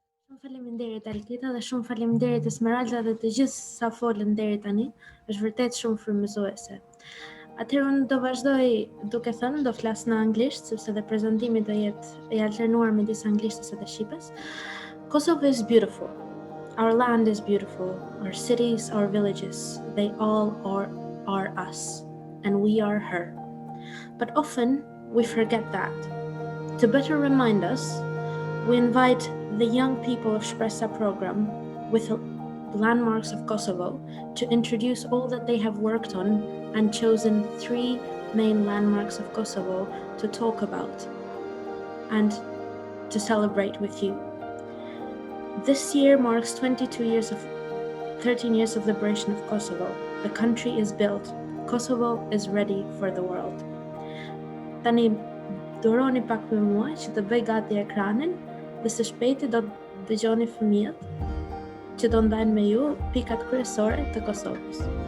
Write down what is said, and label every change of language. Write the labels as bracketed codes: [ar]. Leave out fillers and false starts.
[sq] Shumë faleminderit Alkita dhe shumë faleminderit Esmeralda dhe të gjithë sa folën deri tani, është vërtet shumë frymëzuese. Atëherë unë do vazhdoj duke thënë, do flas në anglisht sepse dhe prezantimi do jetë i alternuar midis anglishtes dhe shqipes. [en] Kosovo is beautiful. Our land is beautiful. Our cities, our villages, they all are us, and we are her. But often we forget that. To better remind us, we invite the young people of Shpresa program with landmarks of Kosovo to introduce all that they have worked on and chosen 3 main landmarks of Kosovo to talk about and to celebrate with you. This year marks 13 years of liberation of Kosovo. The country is built. Kosovo is ready for the world. [sq] Tani duroni pak me mua që të bëj gati ekranin dhe së shpejti do të dëgjoni fëmijët që do ndajnë me ju pikat kryesore të Kosovës.